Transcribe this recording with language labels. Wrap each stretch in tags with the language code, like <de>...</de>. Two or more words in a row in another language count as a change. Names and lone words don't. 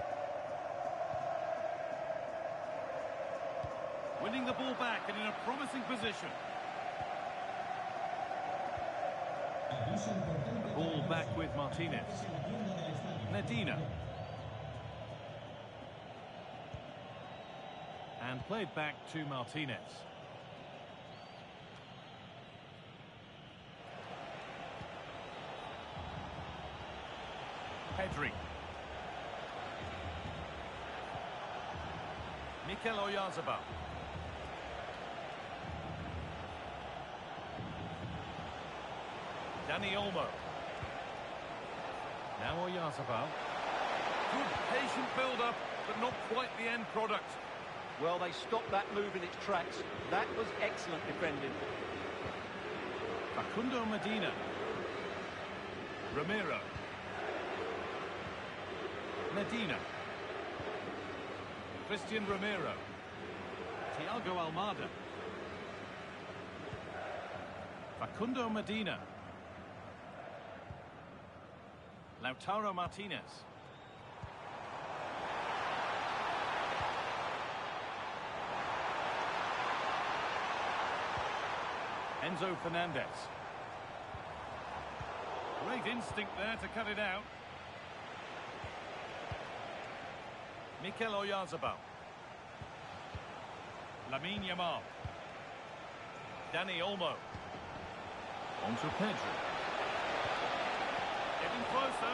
<en>Winning the ball back and in a promising position. The ball back with Martinez. Medina. And played back to Martinez. Pedri. Mikel Oyarzabal. Dani Olmo. Now Oyarzabal. Good patient build-up but not quite the end product. Well, they stopped that move in its tracks. That was excellent defending. Facundo Medina. Ramiro. Medina. Christian Ramiro. Thiago Almada. Facundo Medina. Lautaro Martinez. Enzo Fernandez. Great instinct there to cut it out. Mikel Oyarzabal. Lamine Yamal. Dani Olmo. On to Pedro. Getting closer.</en>